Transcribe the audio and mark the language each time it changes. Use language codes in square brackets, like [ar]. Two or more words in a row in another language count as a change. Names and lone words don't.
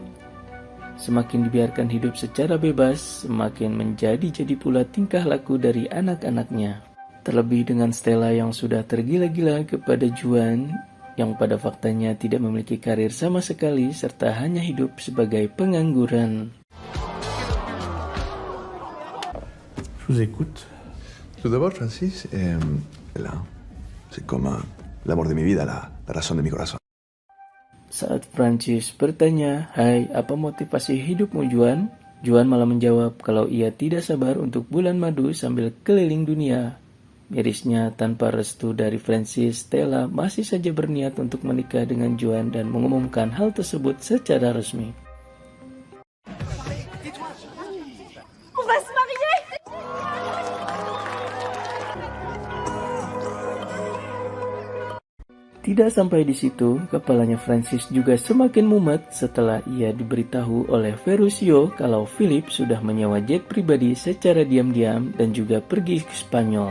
[id] Semakin dibiarkan hidup secara bebas, semakin menjadi pula tingkah laku dari anak-anaknya. Terlebih dengan Stella yang sudah tergila-gila kepada Juan, yang pada faktanya tidak memiliki karir sama sekali serta hanya hidup sebagai pengangguran. [fr] Je vous écoute. Tout d'abord, Francis, là, c'est comme l'amour de [es] mi vida, la razón de mi corazón. [id] Saat Francis bertanya, "Hai, apa motivasi hidupmu, Juan?" Juan malah menjawab kalau ia tidak sabar untuk bulan madu sambil keliling dunia. Mirisnya, tanpa restu dari Francis, Stella masih saja berniat untuk menikah dengan Juan dan mengumumkan hal tersebut secara resmi. [fr] On va se marier. [id] Tidak sampai di situ, kepalanya Francis juga semakin mumet setelah ia diberitahu oleh Ferruccio kalau Philip sudah menyewa jet pribadi secara diam-diam dan juga pergi ke Spanyol.